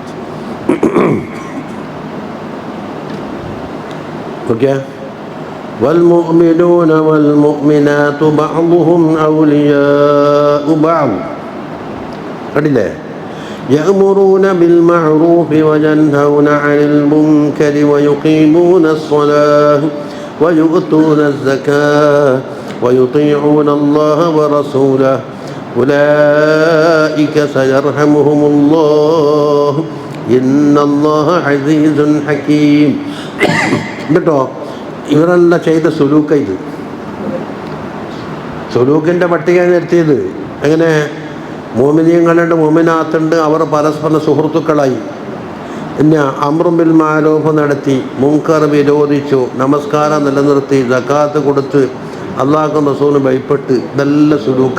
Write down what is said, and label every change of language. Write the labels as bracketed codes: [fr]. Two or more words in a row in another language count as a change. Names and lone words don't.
[ml] ഓക്കെ. [ar] والمؤمنون والمؤمنات بعضهم أولياء بعض. [ml] കണ്ടില്ലേ? [ar] يأمرون بالمعروف وينهون عن المنكر ويقيمون الصلاة ويؤتون الزكاة ويطيعون الله ورسوله أولئك سيرحمهم الله إن الله عزيز حكيم. [ml] കേട്ടോ? ഇവരെല്ലാം ചെയ്ത സുലൂക്ക ഇത്. സുലൂക്കിൻ്റെ പട്ടിക നിർത്തിയത് എങ്ങനെ? മോമിനിയങ്ങളുണ്ട്, മോമിനാത്തുണ്ട്, അവർ പരസ്പര സുഹൃത്തുക്കളായി. പിന്നെ [ar] أمر بالمعروف [ml] നടത്തി, മുൻകർ വിരോധിച്ചു, നമസ്കാരം നിലനിർത്തി, സകാത്ത് കൊടുത്ത്, അള്ളാഹും റസൂലും ഭയപ്പെട്ട്, ഇതെല്ലാം സുലൂക്ക.